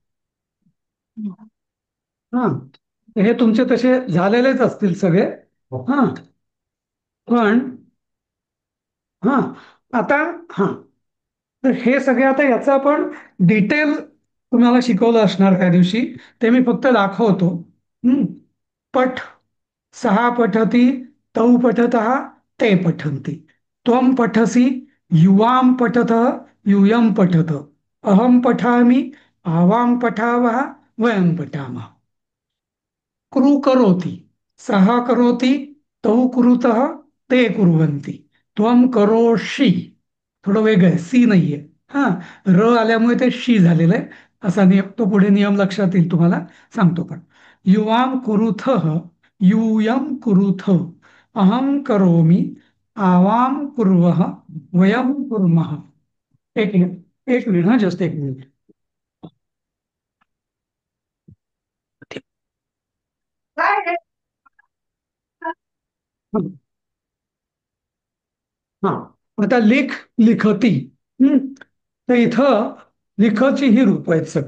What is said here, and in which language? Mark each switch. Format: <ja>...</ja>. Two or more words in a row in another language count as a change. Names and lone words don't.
<mr>हा, हे तुमचे तसे झालेलेच असतील सगळे. हा, पण हा आता हा तर हे सगळे आता याचं आपण डिटेल तुम्हाला शिकवलं असणार त्या दिवशी, ते मी फक्त दाखवतो.</mr> <sa>पठ, सहा पठती, तौ पठतः, ते पठन्ति. त्वं पठसि, युवां पठतः, यूयं पठत. अहं पठामि, आवां पठावः, वयं पठामः. क्रू करोति, सः करोति, तौ कुरुतः, ते कुर्वन्ति. त्वं करोषि,</sa> <mr>थोडं वेगळं आहे, सी नाहीये. हा, र आल्यामुळे ते शी झालेलं आहे. असा नियम, तो पुढे नियम लक्षात येईल तुम्हाला, सांगतो.</mr> <sa>पण युवां कुरुथः, यूयं कुरुथ. अहं करोमि, आवां कुर्वः, वयं कुर्मः.</sa> <mr>एक मिनिट, एक मिनिट, हा जस्ट एक मिनिट. हा, आता लेख लिखती. तर इथं लिखची ही रूप आहेत सगळं.</mr>